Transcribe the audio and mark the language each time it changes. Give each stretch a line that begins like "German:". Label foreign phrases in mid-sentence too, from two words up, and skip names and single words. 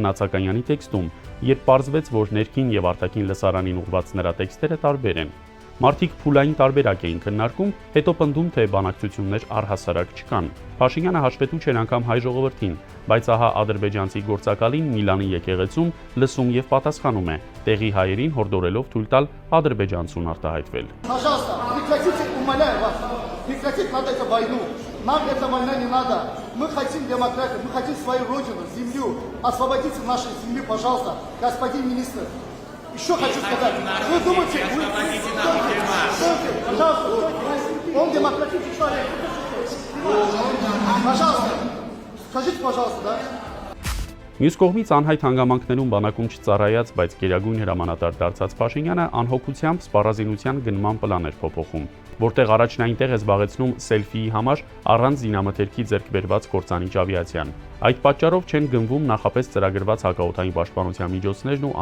Armenian: Մնացականյանի տեքստում, երբ պարզվեց, որ ներքին եւ արտաքին լսարանին ուղղված նրա տեքստերը տարբեր են։ Մարդիկ փուլային տարբերակ էին քննարկում, հետո պնդում, թե բանակցություններ առհասարակ չկան։ Փաշինյանը հաշվետու չէր անգամ հայ ժողովրդին, բայց ահա ադրբեջանցի գործակալին Միլանի եկեղեցում լսում եւ պատասխանում է, տեղի հայերին հորդորելով թույլ տալ ադրբեջանցուն արտահայտվել։
Russian: Пожалуйста, прекратите, умоляю вас, прекратить надо эту войну. Нам эта война не надо. Мы хотим демократию, мы хотим свою родину, землю. Освободите нашу землю, пожалуйста, господин министр. Еще хочу сказать, вы думаете, пожалуйста, он демократический человек. Пожалуйста, скажите, пожалуйста, да?
Armenian: Մյուս կողմից անհայտ հանգամանքներում բանակում չծառայած, բայց գերագույն հրամանատար դարձած Փաշինյանը անհոգությամբ սպառազինության գնման պլան էր փոփոխում, որտեղ առաջնային տեղ է զբաղեցնում սելֆիի համար առանց զինամթերքի ձեռք բերված կործանիչ ավիացիան։ Այդ պատճառով չեն գնվում նախապես ծրագրված հակաօդային պաշտպանության միջոցներն ու